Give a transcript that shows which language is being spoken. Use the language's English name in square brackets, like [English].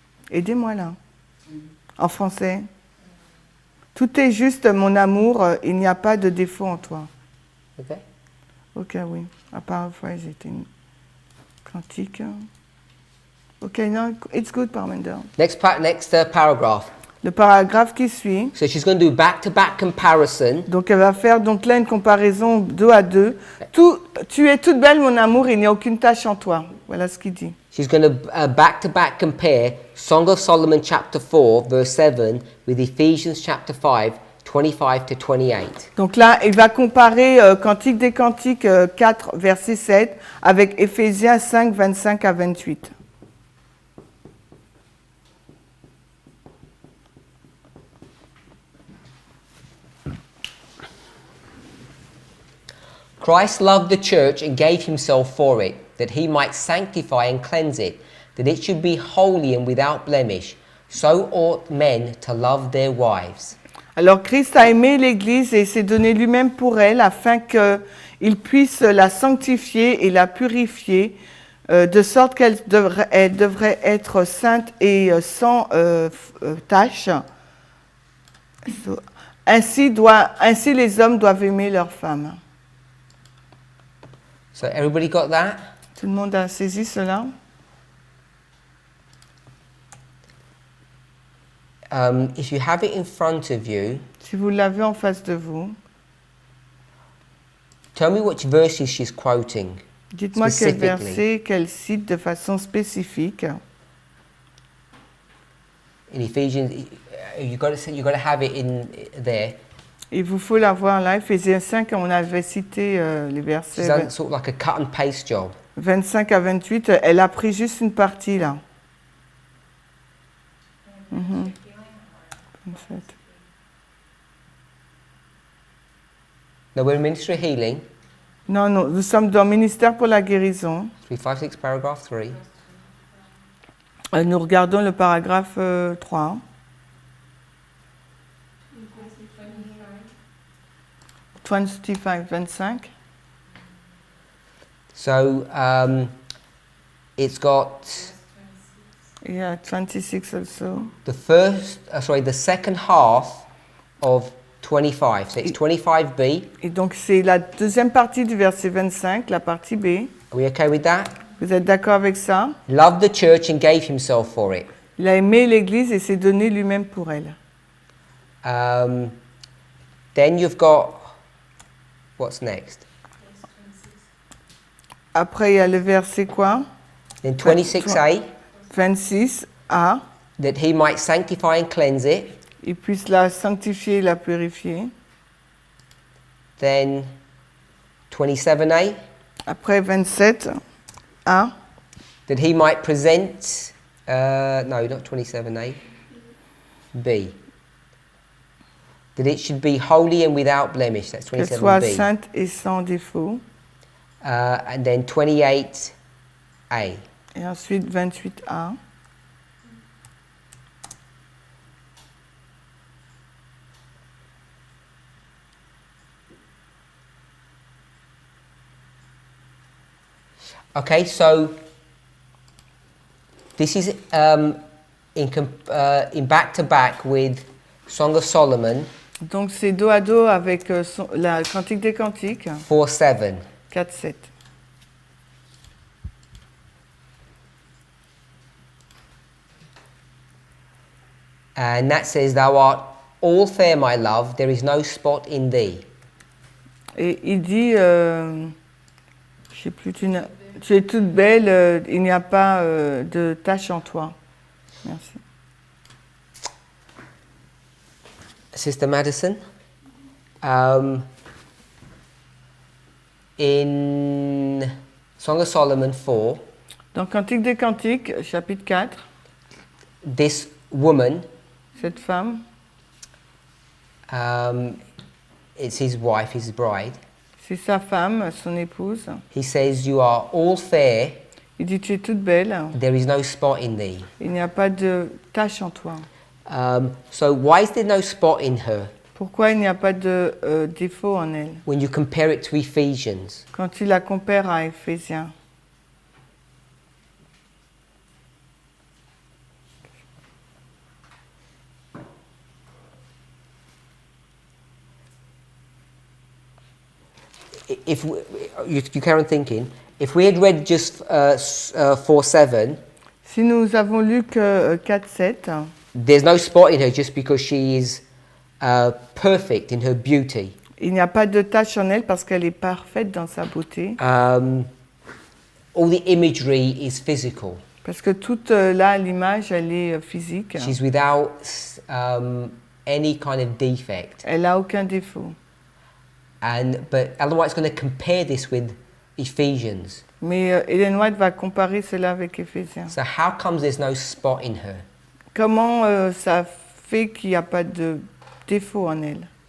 [French] Aidez-moi là, en français. Tout est juste, mon amour, il n'y a pas de défaut en toi. [English] Okay? [French] Ok, oui. À paraphrase, c'était une cantique. [English] Ok, no, it's good, Parminder. Next paragraph. [French] Le paragraphe qui suit. [English] So she's going to do back-to-back comparison. [French] Donc elle va faire donc là une comparaison 2 à 2. Tu es toute belle, mon amour, il n'y a aucune tache en toi. Voilà ce qu'il dit. [English] She's going to back-to-back compare Song of Solomon chapter 4 verse 7 with Ephesians chapter 5 25 to 28. [French] Donc là, il va comparer Cantique des Cantiques 4 verset 7 avec Éphésiens 5 25 à 28. [English] Christ loved the church and gave himself for it, that he might sanctify and cleanse it, that it should be holy and without blemish. So ought men to love their wives. [French] Alors Christ a aimé l'Église et s'est donné lui-même pour elle afin qu'il puisse la sanctifier et la purifier, de sorte qu'elle devrait être sainte et sans tache. Ainsi les hommes doivent aimer leurs femmes. [English] So everybody got that? [French] Tout le monde a saisi cela? [English] If you have it in front of you, [French] Si vous l'avez en face de vous, [English] tell me which verses she's quoting. [French] dites-moi quel [English] Specifically. [French] verset, qu'elle cite de façon spécifique. [English] In Ephesians, you got to have it in there. [French] Il vous faut l'avoir là, Ephésiens 5, on avait cité les [English] She's [French] versets [English] done sort of like a cut and paste job. [French] 25 à 28. Elle a pris juste une partie là. 27. [English] Now we're in Ministry of Healing, [French] Non, non, nous sommes dans le ministère pour la guérison. [English] 356 paragraph 3. [French] Nous regardons le paragraphe 3. 25, 25. [English] So it's got Yeah, 26 also. the second half of 25. So it's 25b. [French] Et donc c'est la deuxième partie du verset 25, la partie B. [English] Are we okay with that? [French] Vous êtes d'accord avec ça? [English] Loved the church and gave himself for it. [French] Il a aimé l'Église et s'est donné lui-même pour elle. [English] Then you've got, what's next? [French] Après, il y a le verset quoi? [English] Then 26a, [French] 26a. [English] that he might sanctify and cleanse it. [French] Il puisse la sanctifier et la purifier. [English] Then 27a, [French] Après, 27a. [English] that he might present, no, not 27a, b. That it should be holy and without blemish. That's [French] Qu'elle soit [English] 27b. [French] sainte et sans défaut. [English] And then 28a. [French] Et ensuite, 28a. [English] Okay, so this is in back to back with Song of Solomon [French] Donc c'est dos à dos avec la Cantique des Cantiques, [English] 4:7. [French] 4-7. [English] And that says, "Thou art all fair, my love. There is no spot in thee." [French] Et il dit, je sais plus, tu es toute belle, il n'y a pas de tache en toi. Merci. [English] Sister Madison, in Song of Solomon 4, [French] Dans Cantique des Cantiques, chapitre 4, [English] this woman, [French] cette femme, [English] it's his wife, his bride. [French] c'est sa femme, son épouse. [English] He says, "You are all fair. [French] Il dit, tu es toute belle, [English] There is no spot in thee." [French] il n'y a pas de tache en toi. [English] So why is there no spot in her [French] Pourquoi il n'y a pas de défaut en elle? [English] when you compare it to Ephesians? [French] Quand tu la compares à Éphésiens. [English] If you carry on thinking, if we had read just 4:7, [French] Si nous avons lu que 4-7, [English] there's no spot in her just because she is perfect in her beauty. [French] il n'y a pas de tache en elle parce qu'elle est parfaite dans sa beauté. [English] All the imagery is physical. [French] Parce que toute là, l'image, elle est physique. [English] She's without any kind of defect. [French] Elle n'a aucun défaut. [English] But Ellen White's going to compare this with Ephesians. [French] Mais Ellen White va comparer cela avec Éphésiens. [English] So how comes there's no spot in her? [French] Comment ça fait qu'il n'y a pas de défaut en elle?